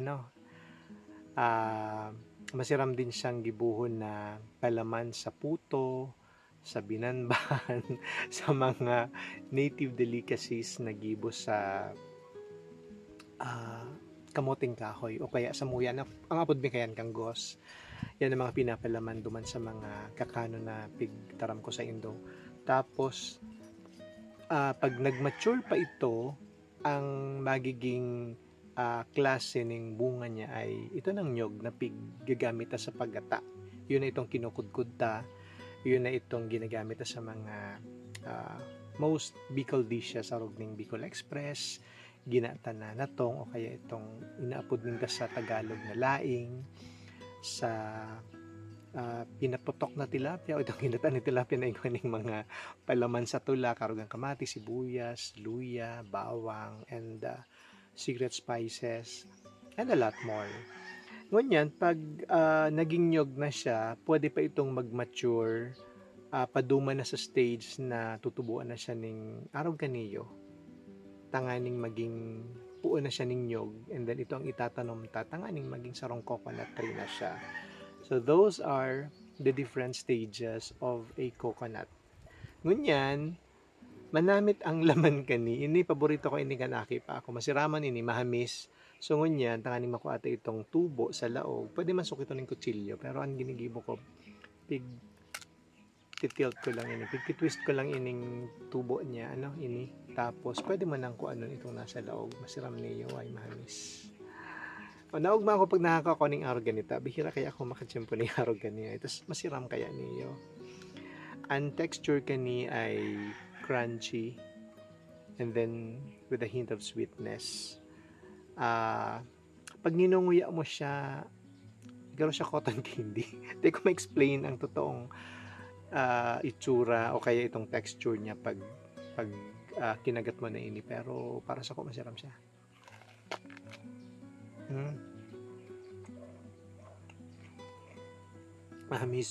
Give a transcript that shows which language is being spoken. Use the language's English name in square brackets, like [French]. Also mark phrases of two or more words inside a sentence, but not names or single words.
[Bikol] Masiram din siyang gibuhon na palaman sa puto, sa binanban, sa mga [English] native delicacies [Bikol] na gibo sa kamuting kahoy o kaya sa muya na ang apod mi kayan kanggos yan ang mga pinapalaman duman sa mga kakano na pigtaram ko sa Indo tapos pag nagmature pa ito ang magiging klase ng bunga niya ay ito ng nyog na gagamit sa paggata yun na itong kinukudkud ta yun na itong ginagamit sa mga [English] most Bicol dishes [Bikol] sa rugning Bicol Express ginata na natong o kaya itong inaapod ninda sa Tagalog na laing sa pinaputok na tilapia o itong ginata ni tilapia na ikaning mga palaman sa tula karugang kamati, sibuyas, luya, [English] bawang and secret spices and a lot more [Bikol] ngunyan pag naging nyog na siya pwede pa itong mag-mature paduma na sa stage na tutubuan na siya ng araw kaniyo tanganing maging puo na siya ng nyog [English] and then [Bikol] ito ang itatanom tanganing maging sarong [English] coconut tree [Bikol] na siya [English] so those are the different stages of a coconut [Bikol] ngunyan manamit ang laman kani ini paborito ko ini kanaki pa ako masiraman ini mahamis so ngunyan tanganing makuha itong tubo sa laog pwede masukit ito ng kutsilyo pero ang ginigibo ko titilt ko lang ini twist ko lang ining tubo niya ini tapos pwede man lang kung ano itong nasa laog masiram niyo ay mahamis naugma ako pag nakakakuha ng araw ganita bihira kaya ako makatsyempo ng araw ganita ito masiram kaya niyo ang texture kani ay crunchy [English] and then with a hint of sweetness. [Filipino] Pag ninunguya mo siya, gano'n siya [English] cotton candy. [Filipino] Hindi ko ma-explain ang totoong itsura o kaya itong texture niya pag kinagat mo na ini, pero para sa ko masarap siya. [Bikol] Mahamis.